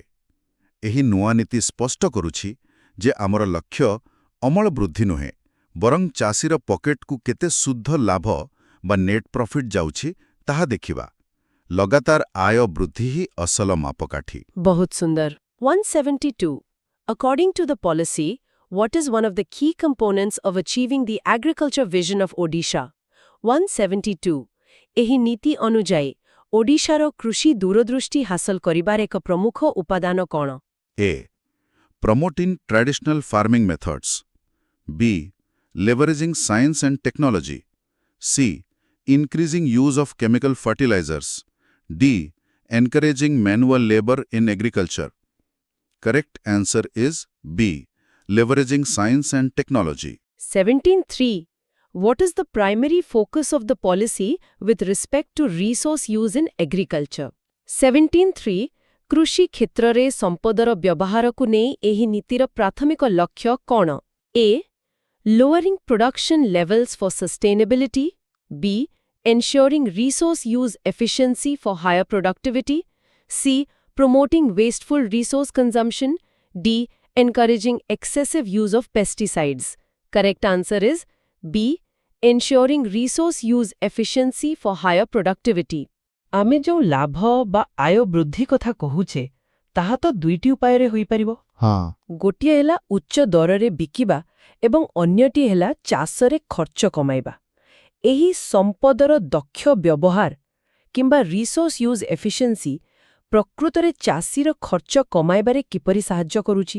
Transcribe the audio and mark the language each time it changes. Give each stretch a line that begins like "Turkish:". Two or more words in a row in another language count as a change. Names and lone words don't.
Odia: ଏହି ନୂଆ ନୀତି ସ୍ପଷ୍ଟ କରୁଛି ଯେ ଆମର ଲକ୍ଷ୍ୟ ଅମଳ ବୃଦ୍ଧି ନୁହେଁ, ବରଂ ଚାଷୀର ପକେଟକୁ କେତେ ଶୁଦ୍ଧ ଲାଭ ବା
English: net profit
Odia: ଯାଉଛି ତାହା ଦେଖିବା। ଲଗାତାର ଆୟ ବୃଦ୍ଧି ହିଁ ଅସଲ ମାପକାଠି। ବହୁତ ସୁନ୍ଦର।
English: 172 According to the policy, what is one of the key components of achieving the agriculture vision of Odisha?
Odia: 172 ଏହି ନୀତି ଅନୁଯାୟୀ ଓଡ଼ିଶାର କୃଷି ଦୂରଦୃଷ୍ଟି ହାସଲ କରିବାର ଏକ ପ୍ରମୁଖ ଉପାଦାନ କ'ଣ?
English: A promoting traditional farming methods, B leveraging science and technology, C increasing use of chemical fertilizers, D encouraging manual labor in agriculture. Correct answer is B leveraging science and technology. 17.3 What is the primary focus of the policy with respect to resource use in agriculture?
Odia: 17.3 କୃଷି କ୍ଷେତ୍ରରେ ସମ୍ପଦର ବ୍ୟବହାରକୁ ନେଇ ଏହି ନୀତିର ପ୍ରାଥମିକ ଲକ୍ଷ୍ୟ କ'ଣ?
English: A Lowering production levels for sustainability, B ensuring resource use efficiency for higher productivity, C promoting wasteful resource consumption, D encouraging excessive use of pesticides. Correct answer is B ensuring resource use efficiency for higher productivity.
Odia: ଆମେ ଯେଉଁ ଲାଭ ବା ଆୟ ବୃଦ୍ଧି କଥା କହୁଛେ, ତାହା ତ ଦୁଇଟି ଉପାୟରେ ହୋଇପାରିବ। ହଁ, ଗୋଟିଏ ହେଲା ଉଚ୍ଚ ଦରରେ ବିକିବା ଏବଂ ଅନ୍ୟଟି ହେଲା ଚାଷରେ ଖର୍ଚ୍ଚ କମାଇବା। ଏହି ସମ୍ପଦର ଦକ୍ଷ ବ୍ୟବହାର କିମ୍ବା
English: resource use efficiency
Odia: ପ୍ରକୃତରେ ଚାଷୀର ଖର୍ଚ୍ଚ କମାଇବାରେ କିପରି ସାହାଯ୍ୟ କରୁଛି?